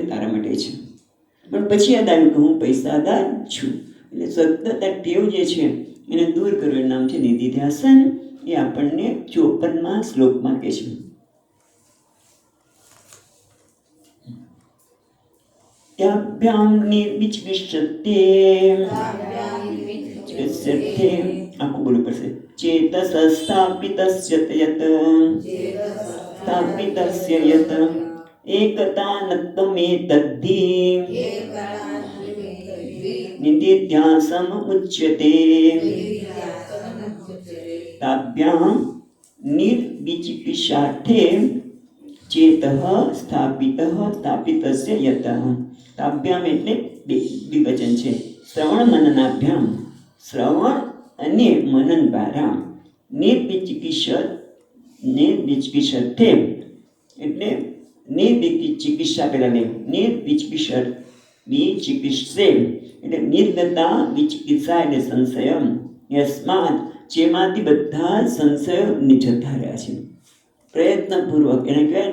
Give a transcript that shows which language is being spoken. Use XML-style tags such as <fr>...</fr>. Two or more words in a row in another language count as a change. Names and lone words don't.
<gu>તારા માટે છે. પણ પછી યાદ આવ્યું કે હું પૈસાદાર છું. એટલે સતત આ ટેવ જે છે એને દૂર કરવાનું નામ છે નિધિધ્યાસન. એ આપણને 54મા શ્લોકમાં કહે છે.</gu> <sa>त्याभ्यां निर्विचिकित्सते</sa> <gu>આખું બોલવું પડશે</gu> <sa>चेतसस्थापितस्य यत् स्थापितस्य यत् एकतानत्वमेतद्धि निदिध्यासम् उच्यते ताभ्यां निर्विचिकित्सार्थे चेतः स्थापितस्य यतः ताभ्याम</sa> <gu>એટલે દ્વિવચન છે શ્રવણ મનનાભ્યામ શ્રવણ અને મનન દ્વારા નિર્વિચિકિત્સતે એટલે નિર્વિચિકિત્સા પેલા લે વિચિકિત્સે એટલે</gu> <sa>निर्गता विचिकित्सा</sa> <gu>એટલે સંશય યસ્માત જેમાંથી બધા સંશયો જતા રહ્યા છે પ્રયત્નપૂર્વક એને કહેવાય</gu>